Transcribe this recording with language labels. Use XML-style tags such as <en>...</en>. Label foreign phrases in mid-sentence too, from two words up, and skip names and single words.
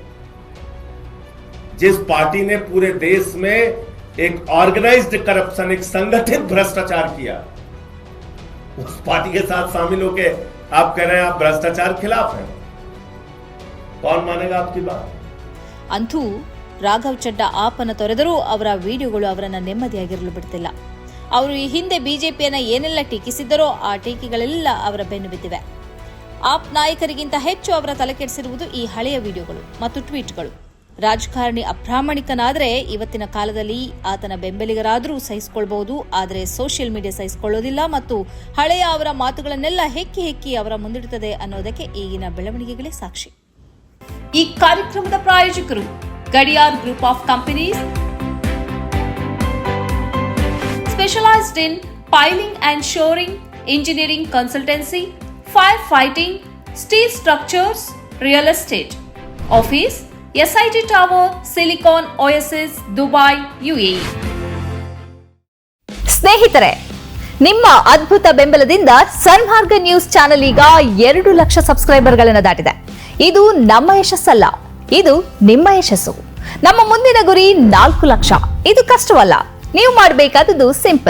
<hi>जिस पार्टी ने पूरे देश में एक</hi> <en>organized corruption,</en> <hi>एक संगठित भ्रष्टाचार किया, उस पार्टी के साथ शामिल होके आप कह रहे हैं आप भ्रष्टाचार खिलाफ हैं. कौन मानेगा आपकी बात?</hi> <kn>ಅಂತೂ ರಾಘವ್ ಚಡ್ಡಾ ಆಪನ್ನು ತೊರೆದರೂ ಅವರ ವಿಡಿಯೋಗಳು ಅವರನ್ನ ನೆಮ್ಮದಿಯಾಗಿರಲು ಬಿಡ್ತಿಲ್ಲ. ಅವರು ಈ ಹಿಂದೆ ಬಿಜೆಪಿಯನ್ನ ಏನೆಲ್ಲ ಟೀಕಿಸಿದ್ದರೋ ಆ ಟೀಕೆಗಳೆಲ್ಲ ಅವರ ಬೆನ್ನು ಬಿದ್ದಿವೆ. ಆಪ್ ನಾಯಕರಿಗಿಂತ ಹೆಚ್ಚು ಅವರ ತಲೆಕೆಡಿಸಿರುವುದು ಈ ಹಳೆಯ ವಿಡಿಯೋಗಳು ಮತ್ತು ಟ್ವೀಟ್ಗಳು. ರಾಜಕಾರಣಿ ಅಪ್ರಾಮಾಣಿಕನಾದರೆ ಇವತ್ತಿನ ಕಾಲದಲ್ಲಿ ಆತನ ಬೆಂಬಲಿಗರಾದರೂ ಸಹಿಸಿಕೊಳ್ಳಬಹುದು, ಆದರೆ</kn> <en>social media</en> <kn>ಸಹಿಸಿಕೊಳ್ಳೋದಿಲ್ಲ ಮತ್ತು ಹಳೆಯ ಅವರ ಮಾತುಗಳನ್ನೆಲ್ಲ ಹೆಕ್ಕಿ ಹೆಕ್ಕಿ ಅವರ ಮುಂದಿಡುತ್ತದೆ ಅನ್ನೋದಕ್ಕೆ ಈಗಿನ ಬೆಳವಣಿಗೆಗಳೇ ಸಾಕ್ಷಿ. ಈ ಕಾರ್ಯಕ್ರಮದ ಪ್ರಾಯೋಜಕರು</kn> <en>ಗಡಿಯಾರ್ ಗ್ರೂಪ್ ಆಫ್ ಕಂಪನೀಸ್, specialised in piling and shoring, engineering consultancy, firefighting, steel structures, real estate. Office, SIT Tower, Silicon Oasis, Dubai, UAE.</en> <kn>ಸ್ನೇಹಿತರೆ, ನಿಮ್ಮ ಅದ್ಭುತ ಬೆಂಬಲದಿಂದ ಸನ್ಮಾರ್ಗ ನ್ಯೂಸ್ ಚಾನೆಲ್ ಈಗ 2 ಲಕ್ಷ ಸಬ್ಸ್ಕ್ರೈಬರ್ಗಳನ್ನು ದಾಟಿದೆ. ಇದು ನಮ್ಮ ಯಶಸ್ಸಲ್ಲ, ಇದು ನಿಮ್ಮ ಯಶಸ್ಸು. ನಮ್ಮ ಮುಂದಿನ ಗುರಿ 4 ಲಕ್ಷ. ಇದು ಕಷ್ಟವಲ್ಲ, ನೀವು ಮಾಡಬೇಕಾದುದು ಸಿಂಪಲ್.</kn>